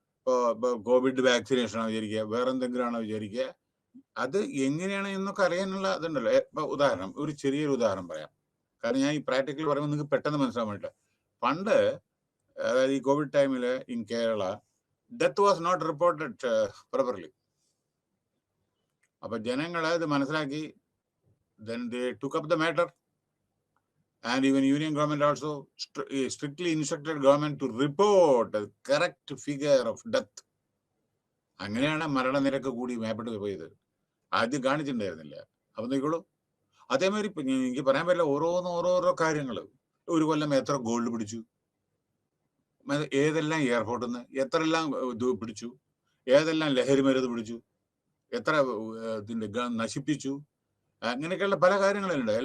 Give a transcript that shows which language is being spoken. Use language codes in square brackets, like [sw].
[ml] ഇപ്പൊ Covid vaccination ആണോ വിചാരിക്കുക, വേറെ എന്തെങ്കിലും ആണോ വിചാരിക്കുക, അത് എങ്ങനെയാണ് എന്നൊക്കെ അറിയാനുള്ള ഇതുണ്ടല്ലോ. ഉദാഹരണം, ഒരു ചെറിയൊരു ഉദാഹരണം പറയാം, കാരണം ഞാൻ ഈ പ്രാക്ടിക്കൽ പറയുമ്പോൾ നിങ്ങൾക്ക് പെട്ടെന്ന് മനസ്സിലാൻ വേണ്ടിയിട്ട്. പണ്ട്, അതായത് ഈ കോവിഡ് ടൈമിൽ [en] In Kerala, death was not reported properly. [ml] അപ്പൊ ജനങ്ങൾ ഇത് മനസ്സിലാക്കി, [en] then they took up the matter, and even union government also strictly instructed government to report the correct figure of death. [ml] അങ്ങനെയാണ് മരണനിരക്ക് കൂടി മേപ്പെട്ട് പോയത്. ആദ്യം കാണിച്ചിട്ടുണ്ടായിരുന്നില്ല. അപ്പൊ നോക്കിക്കോളൂ. അതേമാതിരി എനിക്ക് പറയാൻ പറ്റില്ല, ഓരോരോ കാര്യങ്ങൾ. ഒരു കൊല്ലം എത്ര ഗോൾഡ് പിടിച്ചു, ഏതെല്ലാം എയർപോർട്ടിൽ നിന്ന് എത്രയെല്ലാം ഇത് പിടിച്ചു, ഏതെല്ലാം ലഹരി മരുന്ന് പിടിച്ചു, എത്ര ഇതിന്റെ നശിപ്പിച്ചു, അങ്ങനെയൊക്കെയുള്ള പല കാര്യങ്ങളുണ്ട്.